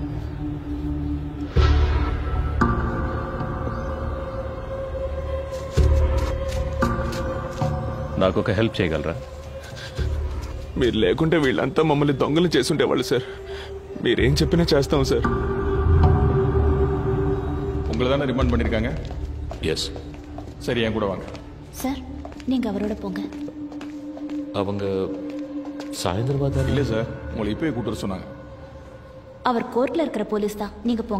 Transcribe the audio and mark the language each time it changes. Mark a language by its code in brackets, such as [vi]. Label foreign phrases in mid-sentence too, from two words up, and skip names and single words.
[te] నాకు ఒక హెల్ప్ చేయగలరా? మీరు లేకుంటే వీళ్ళంతా మమ్మల్ని దొంగలు చేసుండేవాళ్ళు సార్. మీరేం చెప్పినా చేస్తాం సార్. [ta] உங்களை தானே ரிமாண்ட் பண்ணிருக்காங்க? எஸ். சரி, என் கூட வாங்க. சார், நீங்க அவரோட போங்க. அவங்க சாயந்தரம் தான். இல்லை சார், உங்களை இப்போயே கூட்டு வர சொன்னாங்க. அவர் கோர்ட்ல இருக்கிற போலீஸ் தான். நீங்க போங்க.